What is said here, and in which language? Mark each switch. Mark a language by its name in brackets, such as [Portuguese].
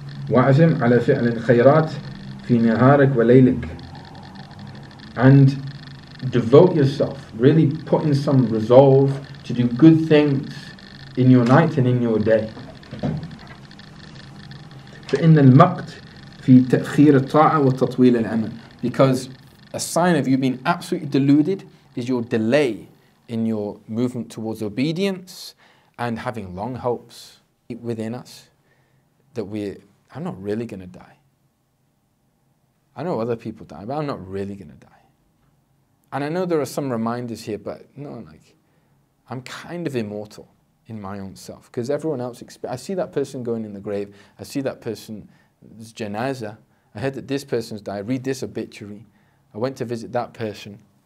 [Arabic] وَعَزِمْ عَلَى فِعْلِ الْخَيْرَاتِ فِي نَهَارِكَ وَلَيْلِكَ. [English] And devote yourself, really put in some resolve to do good things in your night and in your day. [Arabic] فإن المقت في تأخير الطاعة وتطويل العمل. [English] Because a sign of you being absolutely deluded is your delay in your movement towards obedience and having long hopes within us that I'm not really going to die. I know other people die, but I'm not really going to die. And I know there are some reminders here, but no, I'm kind of immortal in my own self, because everyone else, I see that person going in the grave, I see that person's janazah, I heard that this person's died, I read this obituary, I went to visit that person.